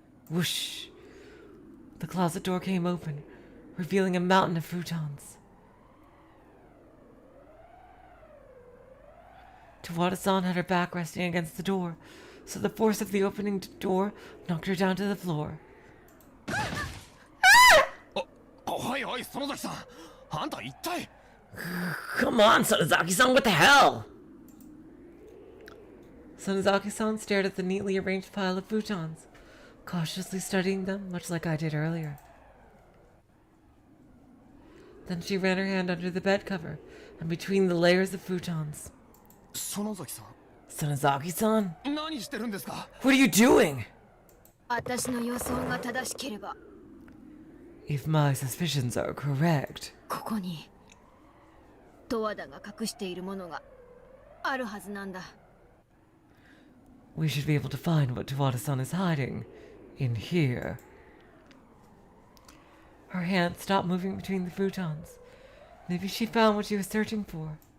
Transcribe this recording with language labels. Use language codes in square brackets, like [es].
[en] Whoosh! The closet door came open, revealing a mountain of futons. Tawada-san had her back resting against the door, so the force of the opening door knocked her down to the floor. [ja] おいおい園崎さんあんた一体 [en] Come on, Sonozaki-san, what the hell? Sonozaki-san stared at the neatly arranged pile of futons, cautiously studying them, much like I did earlier. Then she ran her hand under the bed cover and between the layers of futons. [ja] 園崎さん [en] Sonozaki-san, [ja] 何してるんですか [en] what are you doing? [ja] 私の予想が正しければ [en] If my suspicions are correct, [ja] ここに十和田が隠しているものがあるはずなんだ [en] we should be able to find what Tawada-san is hiding in here. Her hand stopped moving between the futons. Maybe she found what she was searching for.